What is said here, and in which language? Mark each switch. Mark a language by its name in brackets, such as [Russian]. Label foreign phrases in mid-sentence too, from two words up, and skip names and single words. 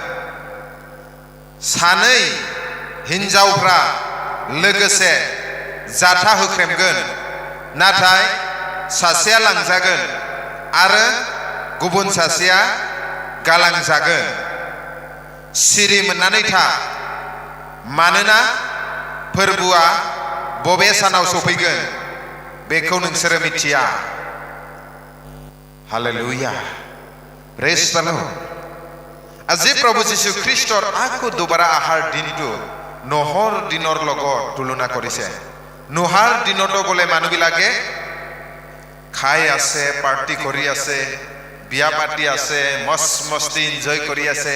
[Bodo] सानै हिन्जावफ्रा लोगोसे जाथा होख्रेमगोन, नाथाय सासेया लांजागोन आरो गुबुन सासेया गालांजागोन। सिरि मोननानै था, मानोना फोरबोआ बबे सानाव सफैगोन बेखौ नोंसोरो मिथिया। हालेलुया, [English] praise the Lord. [Assamese] আজি প্ৰভু যীশু খ্ৰীষ্টৰ আকৌ দুবাৰা আহাৰ দিনটো নহৰ দিনৰ লগত তুলনা কৰিছে। নোহাৰ দিনতো বোলে মানুহবিলাকে খাই আছে, পাৰ্টি কৰি আছে, বিয়া পাতি আছে, মস্তি এনজয় কৰি আছে।